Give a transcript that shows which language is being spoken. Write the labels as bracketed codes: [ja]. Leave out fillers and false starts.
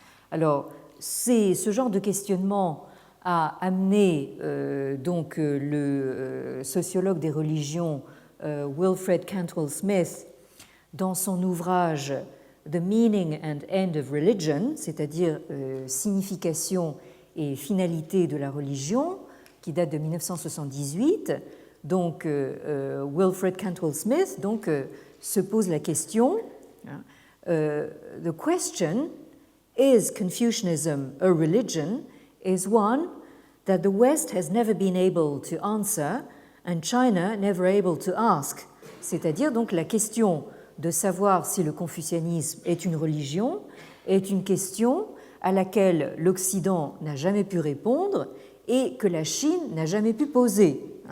[fr] Alors, ce genre de questionnement a amené donc le sociologue des religions Wilfred Cantwell Smith dans son ouvrage The Meaning and End of Religion, c'est-à-dire signification et finalité de la religion, qui date de 1978. Donc, Wilfred Cantwell Smith se pose la question, [en] The question, is Confucianism a religion, is one that the West has never been able to answer and China never able to ask. [fr] C'est-à-dire donc la question de savoir si le confucianisme est une religion est une question à laquelle l'Occident n'a jamais pu répondre et que la Chine n'a jamais pu poser.